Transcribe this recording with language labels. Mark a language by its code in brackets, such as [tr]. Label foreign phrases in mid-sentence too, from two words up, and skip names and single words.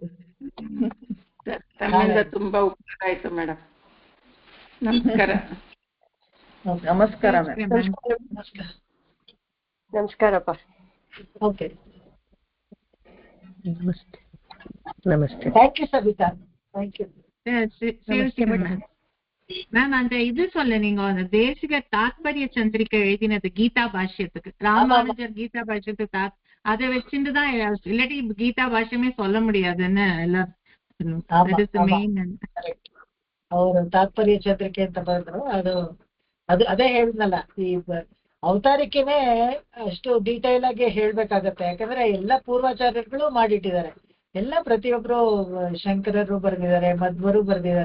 [kn] ತಮ್ಮಿಂದ ತುಂಬಾ ಉಪಕಾರ ಆಯ್ತು ಮೇಡಮ್. ನಮಸ್ಕಾರ. ನಮಸ್ಕಾರ ನಮಸ್ಕಾರಪ್ಪ. ಓಕೆ, ನಮಸ್ತೆ. ನಮಸ್ತೆ. [en] thank you [kn] ಸಬಿತಾ, [en] thank you. [ta] மேம் அந்த இது சொல்ல நீங்க அந்த தேசிக தாத்பரிய சந்திரிகை எழுதினது கீதா பாஷ்யத்துக்கு, ராமானுஜர் கீதா பாஷ்யத்துக்கு அதை வச்சுட்டு தான், இல்லாட்டி கீதா பாஷ்யமே சொல்ல முடியாதுன்னு எல்லாம் [kn] ಅವರು ತಾತ್ಪರ್ಯ ಚಂದ್ರಿಕೆ ಅಂತ ಬರೆದ್ರು. ಅದೇ ಹೇಳಿದ್ನಲ್ಲ, ಈ ಅವತಾರಿಕೆನೇ ಅಷ್ಟು ಡೀಟೈಲ್ ಆಗಿ ಹೇಳ್ಬೇಕಾಗತ್ತೆ. ಯಾಕಂದ್ರೆ ಎಲ್ಲ ಪೂರ್ವಾಚಾರ್ಯರುಗಳು ಮಾಡಿಟ್ಟಿದ್ದಾರೆ. ಎಲ್ಲ ಪ್ರತಿಯೊಬ್ರು ಶಂಕರರು ಬರೆದಿದ್ದಾರೆ, ಮಧ್ವರು ಬರೆದಿದ್ದಾರೆ.